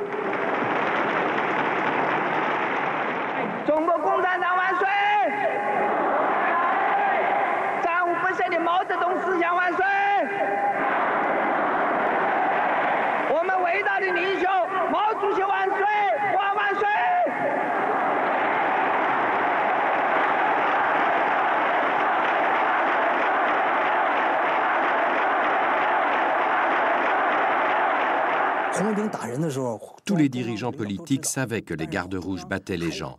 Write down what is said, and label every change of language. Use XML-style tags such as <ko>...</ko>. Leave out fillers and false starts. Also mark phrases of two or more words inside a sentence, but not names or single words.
<zh>中国共产党万岁！战无不胜的毛泽东思想万岁！我们伟大的领袖毛主席万岁！万万岁！</zh> <fr>Tous les dirigeants politiques savaient que les gardes rouges battaient les gens.</fr>